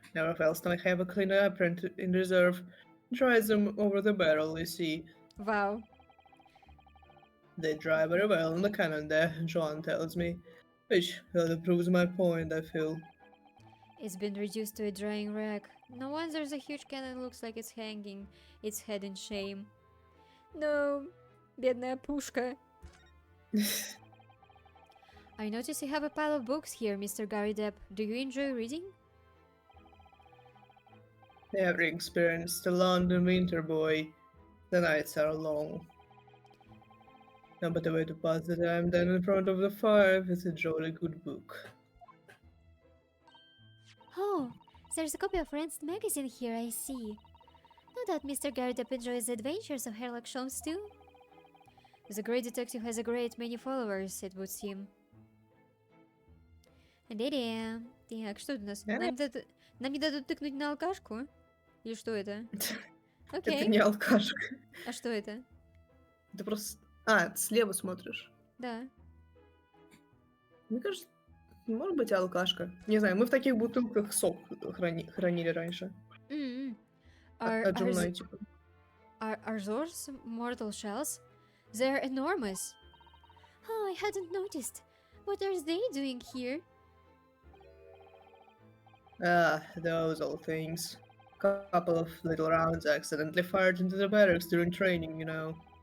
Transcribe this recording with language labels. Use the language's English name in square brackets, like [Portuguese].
[English] Never fails to have a clean apron in reserve. Dries them over the barrel, you see. Wow. They dry very well in the cannon there, Joanne tells me. Which really proves my point, I feel. It's been reduced to a drying rack. No wonder the huge cannon looks like it's hanging its head in shame. [Russian] No, бедная пушка. [English] I notice you have a pile of books here, Mr. Gary Depp. Do you enjoy reading? Never experienced the London winter, boy. The nights are long. No better way to pass the time than in front of the fire with a jolly good book. Oh, there's a copy of Rand's magazine here, I see. No doubt Mr. Gary Depp enjoys the adventures of Sherlock Holmes too. The great detective has a great many followers, it would seem. [Russian] Да-да. Так, что у нас? Нам не дадут тыкнуть на алкашку? Или что это? Это Окей. не алкашка. А что это? Это просто... А, ты слева смотришь. Да. Мне кажется, может быть алкашка. Не знаю, мы в таких бутылках сок хранили раньше. Отжимной, типа. [English] Are those mortal shells? They're enormous. Oh, I hadn't noticed. What are they doing here? Ah, those old things. Couple of little rounds accidentally fired into the barracks during training, you know.